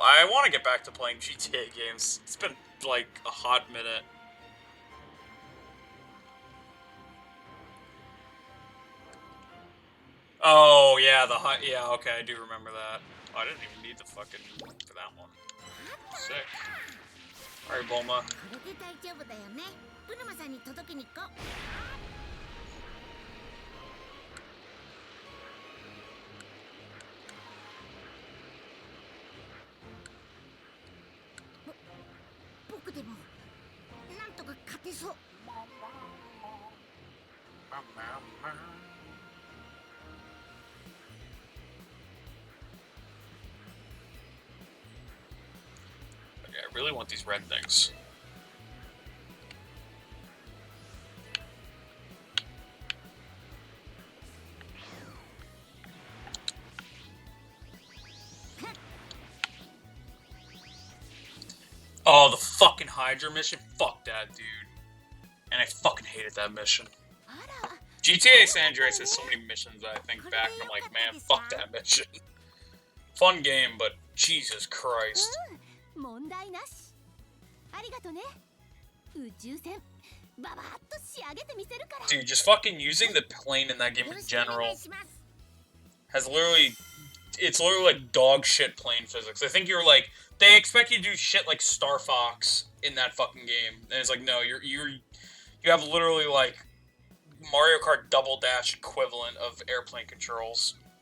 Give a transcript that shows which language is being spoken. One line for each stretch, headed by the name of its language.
English: I want to get back to playing GTA games. It's been like a hot minute. Oh yeah, yeah. Okay, I do remember that. Oh, I didn't even need the fucking for that one. Sick. All right, Bulma.
Japanese: これで大丈夫だよね。ブルマさんに届けに行こう。僕でもなんとか勝てそう。
English: Okay, I really want these red things. Oh, the fucking Hydra mission? Fuck that, dude. And I fucking hated that mission. GTA San Andreas has so many missions that I think back and I'm like, man, fuck that mission. Fun game, but Jesus Christ.
Japanese: 問題なし。ありがとね。宇宙船ババッと仕上げてみせるから。
English: Dude, just fucking using the plane in that game in general has literally... It's literally like dog shit plane physics. I think you're like... They expect you to do shit like Star Fox in that fucking game. And it's like, no, you have literally like Mario Kart Double Dash equivalent of airplane controls.